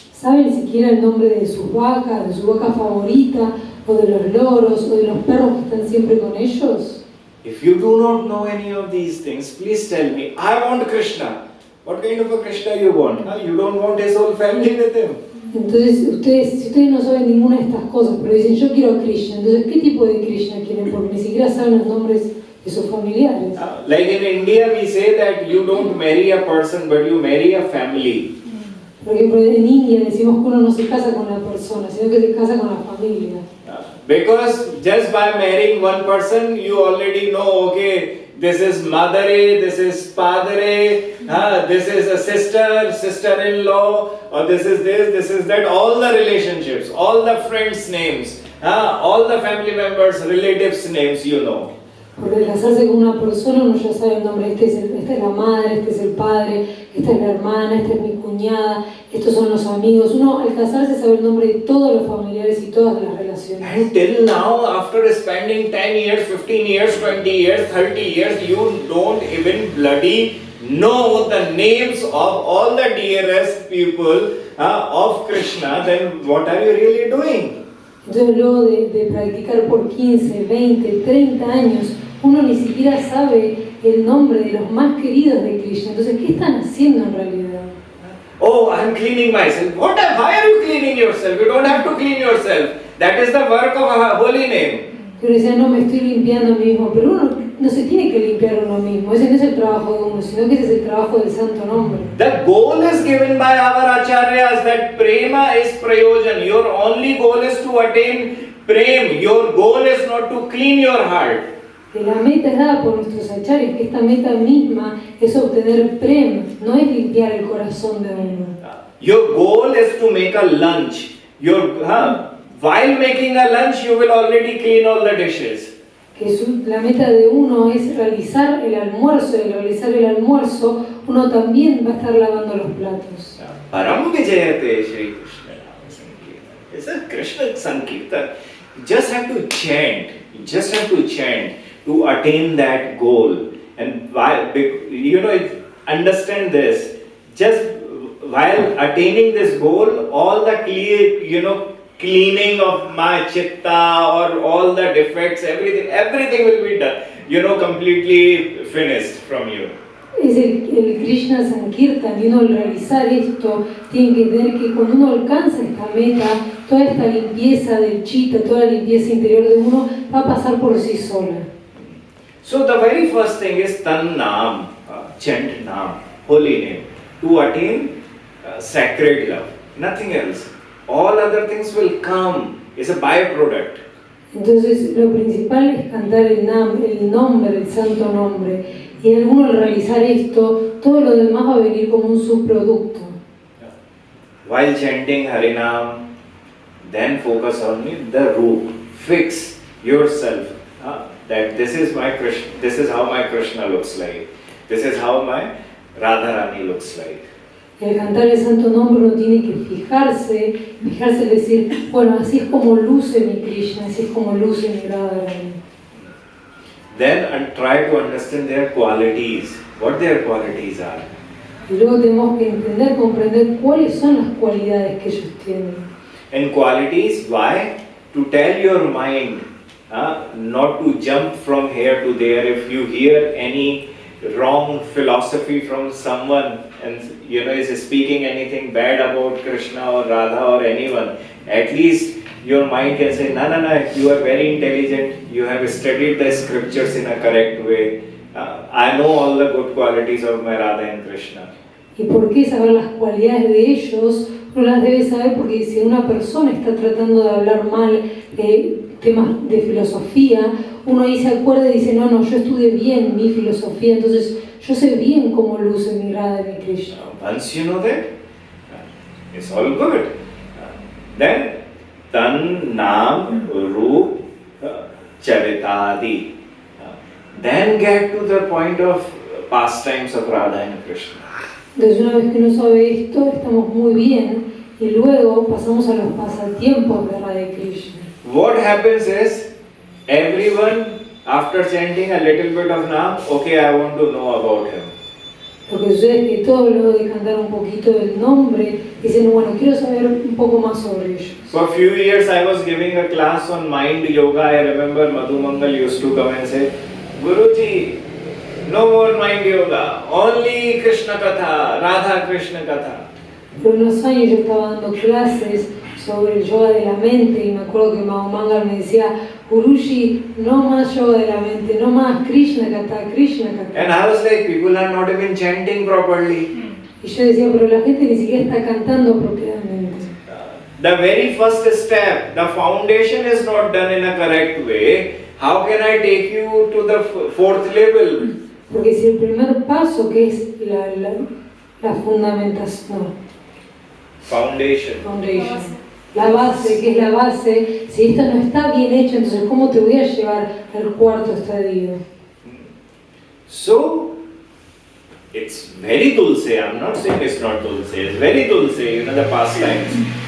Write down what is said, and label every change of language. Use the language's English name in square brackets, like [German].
[Spanish] ¿Saben siquiera el nombre de sus vacas, de su vaca favorita, o de los loros, o de los perros que están siempre con ellos? [English] If you do not know any of these things, please tell me. I want Krishna. What kind of a Krishna you want? You don't want his whole family with him. [Spanish] Entonces, si ustedes no saben ninguna de estas cosas, pero dicen yo quiero a Krishna, entonces ¿qué tipo de Krishna quieren? Porque ni siquiera saben los nombres de sus familiares. [English] Like in India we say that you don't marry a person but you marry a family. [Spanish] Por ejemplo, en India decimos que uno no se casa con la persona, sino que se casa con la familia. [English] Because just by marrying one person, you already know, okay, this is madre, this is padre, this is a sister, sister-in-law, or this is that. All the relationships, all the friends' names, all the family members, relatives' names, you know. [Spanish] Porque al casarse con una persona uno ya sabe el nombre, esta es la madre, este es el padre, esta es la hermana, esta es mi cuñada, estos son los amigos. Uno al casarse sabe el nombre de todos los familiares y todas las relaciones. [English] And till now, after spending 10 years, 15 years, 20 years, 30 years, you don't even bloody know the names of all the dearest people of Krishna, then what are you really doing? [Spanish] Entonces luego de practicar por 15, 20, 30 años, uno ni siquiera sabe el nombre de los más queridos de Krishna. Entonces, ¿qué están haciendo en realidad? [English] Oh, I'm cleaning myself. Why are you cleaning yourself? You don't have to clean yourself. That is the work of a holy name. [Spanish] Pero decía, no, me estoy limpiando a mí mismo. Pero uno no se tiene que limpiar uno mismo. Ese no es el trabajo de uno, sino que ese es el trabajo del santo nombre. [English] The goal is given by our acharyas that prema is prayojan. Your only goal is to attain prem. Your goal is not to clean your heart. [Spanish] Que la meta es dada por nuestros acharyas, que esta meta misma es obtener prem, no es limpiar el corazón de uno. [English] Your goal is to make a lunch. While making a lunch, you will already clean all the dishes. [Spanish] Que la meta de uno es realizar el almuerzo, y al realizar el almuerzo, uno también va a estar lavando los platos. [Sanskrit] Param Vijayate Shri Krishna Nama Sankirtan. [English] It's a Krishna Sankirtan. You just have to chant. You just have to chant to attain that goal. And why, understand this. Just while attaining this goal, all the cleaning of my chitta or all the defects, everything will be done. Completely finished from you. [Spanish] Es el Krishna Sankirtan, y uno al realizar esto tiene que entender que cuando uno alcanza esta meta, toda esta limpieza del chitta, toda la limpieza interior de uno va a pasar por sí sola. [English] So the very first thing is Tan Nam, chant Nam, holy name, to attain sacred love, nothing else. All other things will come, it's a byproduct. [Spanish] Entonces lo principal es cantar el nombre, el santo nombre, y al realizar esto, todo lo demás va a venir como un subproducto. [English] While chanting Harinam, then focus on the root, fix yourself. That this is how my Krishna looks like. This is how my Radharani looks like. [Spanish] Y al cantar el santo nombre uno tiene que fijarse en decir, bueno, así es como luce mi Krishna, así es como luce mi Radharani. [English] Then try to understand their qualities, what their qualities are. [Spanish] Y luego tenemos que comprender cuáles son las cualidades que ellos tienen. [English] And qualities, why? To tell your mind, not to jump from here to there. If you hear any wrong philosophy from someone and is speaking anything bad about Krishna or Radha or anyone, at least your mind can say, no, you are very intelligent, you have studied the scriptures in a correct way, I know all the good qualities of my Radha and Krishna. [Spanish] ¿Y por qué saber las cualidades de ellos? Uno las debe saber porque si una persona está tratando de hablar mal temas de filosofía, uno ahí se acuerda y dice, no, yo estudié bien mi filosofía, entonces yo sé bien cómo luce mi Radha y mi Krishna. [English] Once you know that, it's all good. Then, Tan, Nam, Roop, Charitadi. Then get to the point of pastimes of Radha and Krishna. [Spanish] Entonces una vez que uno sabe esto, estamos muy bien, y luego pasamos a los pasatiempos de Radha y Krishna. [English] What happens is, everyone after chanting a little bit of Nam, okay, I want to know about him. [Spanish] Lo que sucede es que todos luego de cantar un poquito del nombre, dicen, bueno, quiero saber un poco más sobre ellos. [English] For a few years I was giving a class on mind yoga. I remember Madhu Mangal used to come and say, Guruji, no more mind yoga, only Krishna Katha, Radha Krishna Katha. [Spanish] Por unos años yo estaba dando clases sobre el yoga de la mente y me acuerdo que Madhu Mangal me decía, Guruji, no más yoga de la mente, no más Krishna Katha, Krishna Katha. [English] And I was like, people are not even chanting properly. [Spanish] Y yo decía, pero la gente ni siquiera está cantando apropiadamente. [English] The very first step, the foundation is not done in a correct way. How can I take you to the fourth level? [Spanish] Porque si el primer paso, que es la fundamentación, [English] Foundation. [Spanish] la base, que es la base, si esta no está bien hecha, entonces ¿cómo te voy a llevar al cuarto estadio? [English] So, it's very dulce. I'm not saying it's not dulce. It's very dulce, the pastimes.